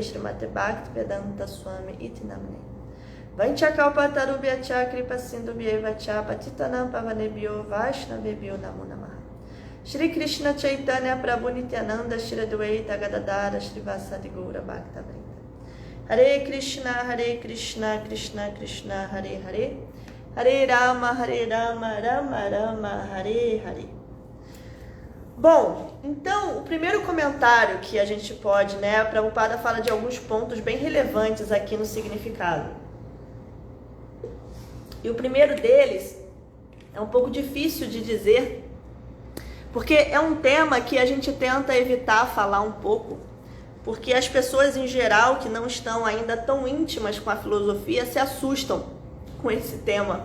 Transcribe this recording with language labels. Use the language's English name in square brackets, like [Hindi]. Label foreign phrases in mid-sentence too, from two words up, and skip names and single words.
[Sanskrit] श्रीमते भक्ति वेदान्त स्वामी इतिनामिने वाञ्छाकल्पतरुभ्य कृपा सिन्धुभ्य च पतितानाम् पावनेभ्यो वैष्णवेभ्यो नमो नमः श्री कृष्ण चैतन्य प्रभु नित्यानन्द श्री अद्वैत गदाधर श्री वासादि गौर भक्त वृन्द हरे कृष्ण कृष्ण कृष्ण हरे हरे हरे राम राम राम हरे हरे. [Portuguese] Bom, então o primeiro comentário que a gente pode, a Prabhupada fala de alguns pontos bem relevantes aqui no significado. E o primeiro deles é um pouco difícil de dizer, porque é um tema que a gente tenta evitar falar um pouco, porque as pessoas em geral que não estão ainda tão íntimas com a filosofia se assustam com esse tema.